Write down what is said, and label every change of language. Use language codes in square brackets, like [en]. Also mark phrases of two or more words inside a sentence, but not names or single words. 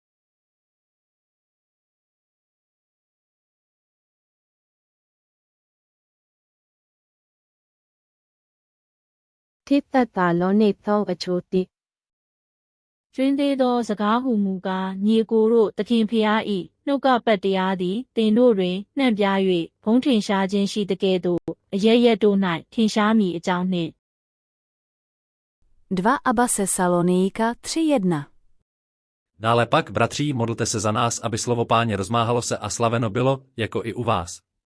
[my] ကျွင်းသေးသောစကားဟူမူကားညီကိုတို့သခင်ဖျား၏နှုတ်ကပတ်တရားသည်သင်တို့တွင်နှံ့ပြား၍ဘုန်းထင်ရှားခြင်းရှိတကဲ့သို့အရရက်တို့၌ထင်ရှားမည်အကြောင်းနှင့် [cs] 2 Thessalonika 3:1. Dále pak, bratří, modlete se za nás, aby slovo Páně rozmáhalo se a slaveno bylo, jako i u vás.